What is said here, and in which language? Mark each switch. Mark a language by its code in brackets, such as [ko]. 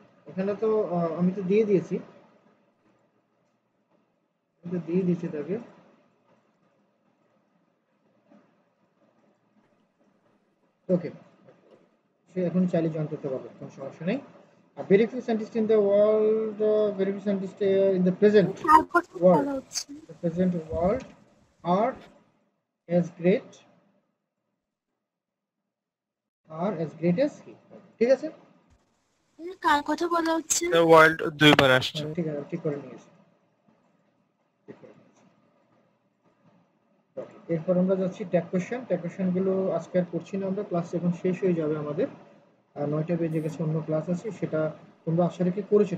[bn] এখানে তো আমি তো দিয়ে দিয়েছি, তাকে। ওকে, সে এখন চাইলে জয়েন করতে পারবে, কোনো সমস্যা নেই। [en] very few scientist in the world, very few scientist in the present [bn] তারপর তো [en] World. [bn] বলা হচ্ছে [en] the present world are as great as he। [bn] ঠিক আছে, কার কথা বলা হচ্ছে? The world দুইবার আসছে। ঠিক আছে, ঠিক করে নিয়েছি। Okay, এরপর আমরা যাচ্ছি ট্যাগ কোশ্চেন। ট্যাগ কোশ্চেন গুলো আজকে আর করছি না আমরা, ক্লাস এখন শেষ হয়ে যাবে আমাদের, 9টা বেজে গেছে, অন্য ক্লাস আছে, সেটা তোমরা আশা রেখে করেছো।